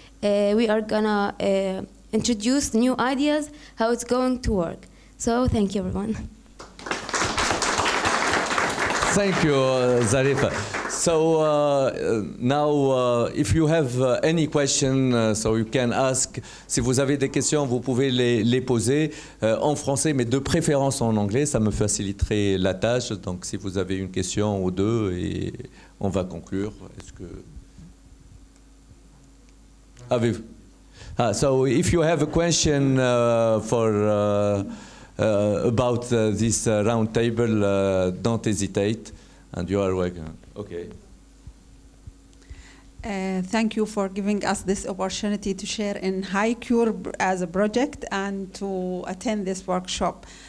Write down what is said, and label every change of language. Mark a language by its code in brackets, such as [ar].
[en] We are gonna introduce new ideas, how it's going to work. So thank you, everyone. Thank you, Zarifa. So now, if you have any question, so you can ask. [fr] Si vous avez des questions, vous pouvez les poser en français, mais de préférence en anglais. Ça me faciliterait la tâche. Donc, si vous avez une question ou deux, et on va conclure. Est-ce que avez-vous? [en] So, if you have a question for about this round table, don't hesitate, and you are welcome. Okay. Thank you for giving us this opportunity to share in Hicure as a project and to attend this workshop.